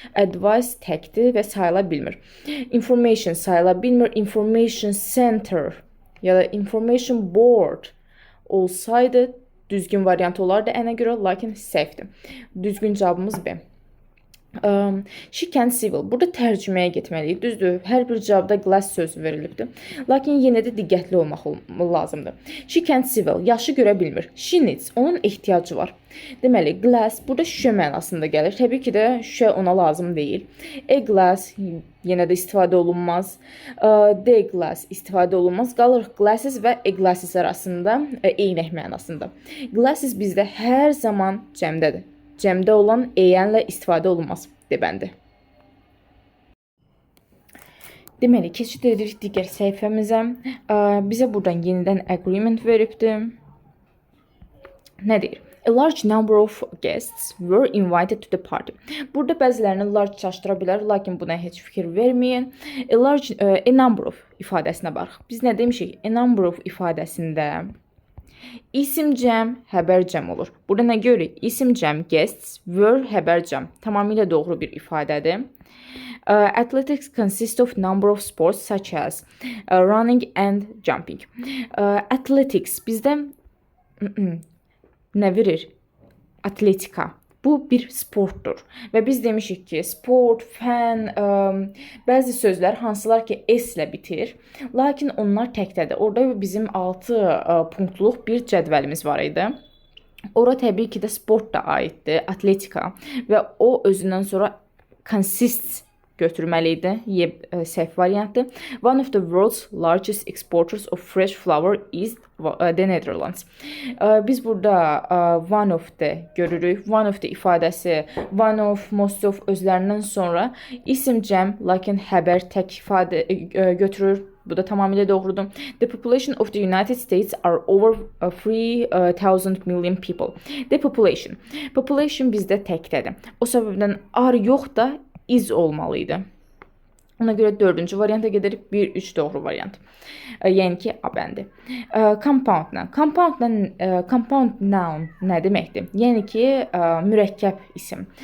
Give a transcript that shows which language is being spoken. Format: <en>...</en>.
<az>Advice təkdir və sayıla bilmir. Information sayıla bilmir. Information center ya da information board olsaydı düzgün variant olardı ənə görə, lakin səhvdir. Düzgün cavabımız B.</az> <en>She can civil.</en> <az>Burada tərcüməyə getməliyik. Düzdür, hər bir cavabda glass sözü verilibdir. Lakin yenə də diqqətli olmaq lazımdır.</az> <en>She can civil.</en> <az>Yaxşı görə bilmir.</az> <en>She needs.</en> <az>Onun ehtiyacı var. Deməli, glass burada şüşə mənasında gəlir. Təbii ki də şüşə ona lazım deyil. A glass yenə də istifadə olunmaz. D glass istifadə olunmaz. Qalırıq glasses və a glasses arasında eynək mənasında. Glasses bizdə hər zaman cəmdədir. Cəmdə olan əyənlə istifadə olunmaz debəndi. Deməli, keçid edirik digər səhifəmizə. Bizə buradan yenidən agreement veribdir. Nə deyir?</az> <en>A large number of guests were invited to the party.</en> <az>Burada bəzilərini large çaşdıra bilər, lakin buna heç fikir verməyin. A number of ifadəsinə baxırıq. Biz nə demişik? A number of ifadəsində İsim cəm, həbər cəm olur. Burada nə görürük? İsim cəm, guests, were, həbər cəm. Tamamilə doğru bir ifadədir.</az> <en>Athletics consist of number of sports such as running and jumping.</en> <az>Athletics bizdə nə verir? Atletika. Bu bir sportdur. Və biz demişik ki, sport, fən, bəzi sözlər hansılar ki s ilə bitir, lakin onlar təkdədir. Orada bizim 6 punktluq bir cədvəlimiz var idi. Ora təbii ki də sport da aiddir, atletika və o özündən sonra consists götürməli idi. Səhv variantdır.</az> <en>One of the world's largest exporters of fresh flower is the Netherlands.</en> <az>Biz burada one of the görürük. One of the ifadəsi one of, most of özlərindən sonra isim cəm, lakin xəbər tək ifadə götürür. Bu da tamamilə doğrudur.</az> <en>The population of the United States are over 3,000 million people. The population.</en> <az>Population bizdə təkdədir. O səbəbdən are yox da is olmalıydı. Ona görə dördüncü varianta gedirik. 1-3 doğru variant. Yəni ki, A bəndi. Compound noun. Compound noun nə deməkdir? Yəni ki, mürəkkəb isim.</az>